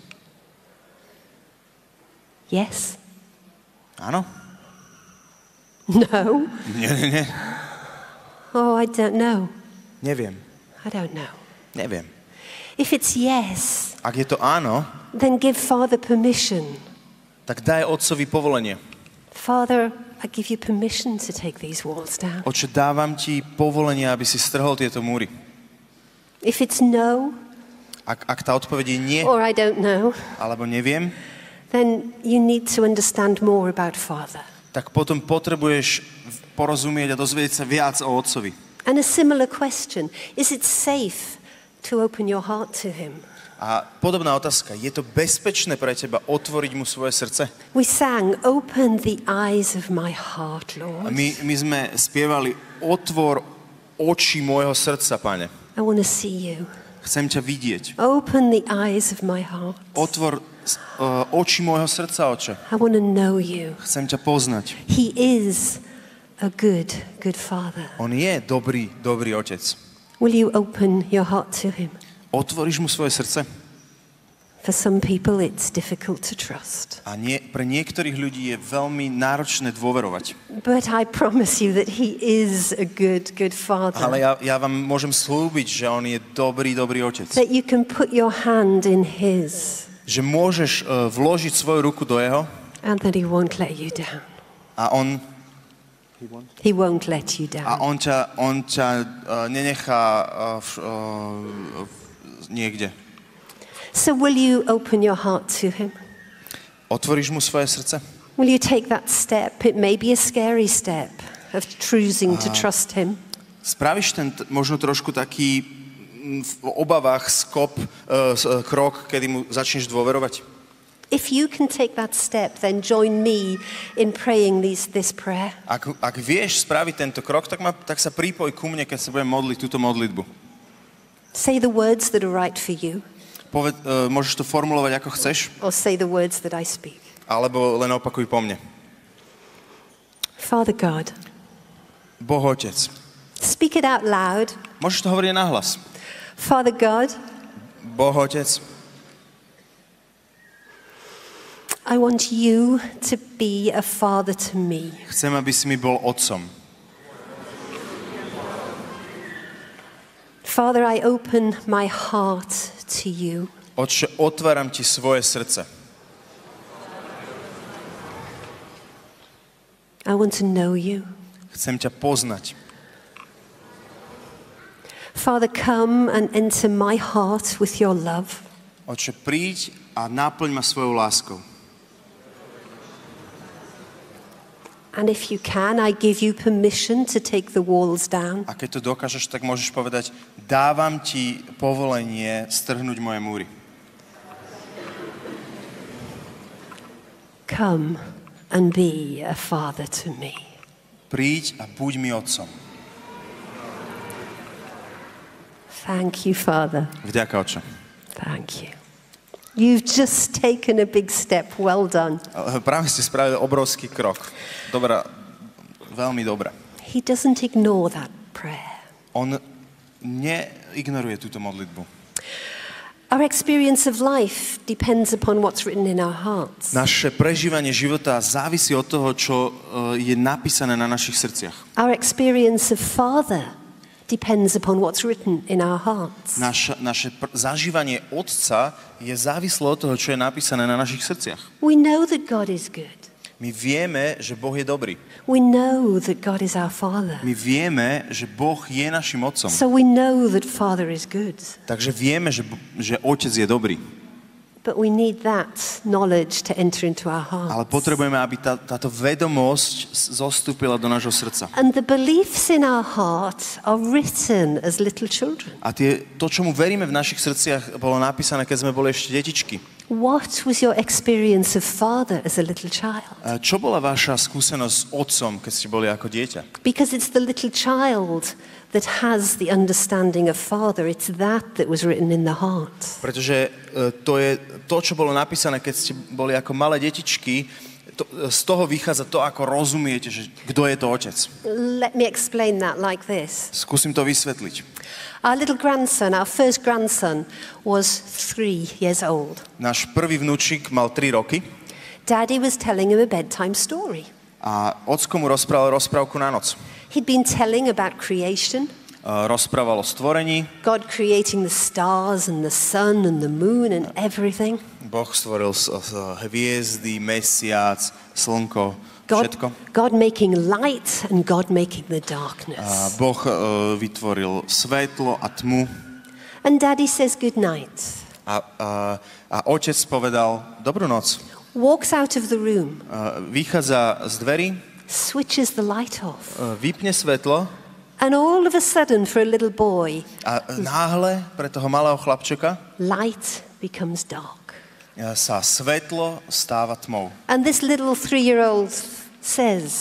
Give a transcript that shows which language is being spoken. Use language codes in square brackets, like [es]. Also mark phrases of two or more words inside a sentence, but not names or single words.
[en] Yes? [sk] Áno? [en] No? [sk] Nie. [en] Oh, I don't know. [sk] Neviem. [en] I don't know. [sk] Neviem. [en] If it's yes, [sk] Ak je to áno, [en] then give Father permission. [sk] tak daj Otcovi povolenie. [en] Father, I give you permission to take these walls down. [sk] Otče, dávam ti povolenie, aby si strhol tieto múry. [en] If it's no, [sk] Ak tá odpoveď je nie, [en] or I don't know, [sk] alebo neviem, [en] then you need to understand more about Father. [sk] tak potom potrebuješ porozumieť a dozvedieť sa viac o Otcovi. [en] And a similar question, is it safe to open your heart to Him? [sk] A podobná otázka, je to bezpečné pre teba otvoriť mu svoje srdce? [en] We sang, open the eyes of my heart, [sk] A [en] Lord. [sk] my sme spievali, otvor oči môjho srdca, Pane. [en] I want to see you. [sk] Chcem ťa vidieť. [en] Open the eyes of my heart. [sk] Otvor oči môjho srdca, Oče. [en] I want to know you. [sk] Chcem ťa poznať. [en] He is a good, good Father. [sk] On je dobrý, dobrý Otec. [en] Will you open your heart to Him? [sk] Otvoríš mu svoje srdce? [en] For some people, it's difficult to trust. [sk] A pre niektorých ľudí je veľmi náročné dôverovať. [en] But I promise you that He is a good, good Father. [sk] Ale ja vám môžem slúbiť, že on je dobrý, dobrý Otec. [en] That you can put your hand in His [sk] Že môžeš vložiť svoju ruku do jeho [en] and that He won't let you down. [sk] a on [en] He won't let you [sk] A [en] down. [sk] on ťa nenechá niekde. [en] So will you open your heart to him? [sk] Otvoríš mu svoje srdce? [en] Will you take that step? It may be a scary step of choosing to trust him. [sk] Spravíš ten možno trošku taký v obavách krok, kedy mu začneš dôverovať? [en] If you can take that step, then join me in praying this prayer. [sk] Ak vieš spraviť tento krok, tak sa pripoj ku mne, keď sa budem modliť túto modlitbu. [en] Say the words that are right for you. [sk] Môžeš to formulovať ako chceš, [en] Or say the words that I speak. [sk] alebo len opakuj po mne. [en] Father God. [sk] Boh Otec. [en] Speak it out loud. [sk] Môžeš to hovoriť nahlas. [en] Father God. [sk] Boh Otec. [en] I want you to be a father to me. [sk] Chcem, aby si mi bol otcom. [en] Father, I open my heart to you. [sk] Otče, otváram ti svoje srdce. [en] I want to know you. [sk] Chcem ťa poznať. [en] Father, come and enter my heart with your love. [sk] Otče, príď a náplň ma svojou láskou. [en] And if you can, I give you permission to take the walls down. [sk] A keď to dokážeš, tak môžeš povedať, dávam ti povolenie strhnúť moje múry. [en] Come and be a father to me. [sk] Príď a buď mi otcom. [en] Thank you, Father. [sk] Vďaka, Otče. [en] Thank you. You've just taken a big step. Well done. [sk] Práve ste spravili obrovský krok. Dobrá, veľmi dobrá. [en] He doesn't ignore that prayer. [sk] On neignoruje túto modlitbu. [en] Our experience of life depends upon what's written in our hearts. [sk] Naše prežívanie života závisí od toho, čo je napísané na našich srdciach. [en] Our experience of Father depends upon what's written in our hearts. [sk] Naše zažívanie Otca je závislé od toho, čo je napísané na našich srdciach. [en] We know that God is good. [sk] My vieme, že Boh je dobrý. [en] We know that God is our Father. [sk] My vieme, že Boh je našim Otcom. [en] So we know that Father is good. [sk] Takže vieme, že Otec je dobrý. [en] But we need that knowledge to enter into our hearts. [sk] Ale potrebujeme, aby táto vedomosť zostúpila do nášho srdca. [en] And the beliefs in our heart are written as little children. [sk] A to, čomu veríme v našich srdciach, bolo napísané, keď sme boli ešte detičky. [en] What was your experience of Father as a little child? [sk] Čo bola vaša skúsenosť s Otcom, keď ste boli ako dieťa? [en] Because it's the little child that has the understanding of Father. It's that was written in the heart. [sk] Pretože to je to, čo bolo napísané, keď ste boli ako malé detičky, z toho vychádza to, ako rozumiete, že kto je to Otec. [en] Let me explain that like this. [sk] Skúsim to vysvetliť. [en] Our little grandson, our first grandson, was 3 years old. [sk] Náš prvý vnúčik mal 3 roky. [en] Daddy was telling him a bedtime story. [sk] A ocko mu rozprával rozprávku na noc. [en] He'd been telling about creation. [sk] Rozprával o stvorení. [en] God creating the stars and the sun and the moon and everything. [sk] Boh stvoril hviezdy, mesiac, slnko, všetko. [en] God making light and God making the darkness. [sk] A Boh vytvoril svetlo a tmu. [en] And Daddy says good night. [sk] A otec povedal dobrú noc. [en] Walks out of the room. [sk] Vychádza z dverí. [en] Switches the light off. [sk] Vypne svetlo. [en] And all of a sudden for a little boy. [sk] A náhle pre toho malého chlapčeka. [en] Light becomes dark. [sk] Sa svetlo stáva tmou. [en] And this little 3-year-old says.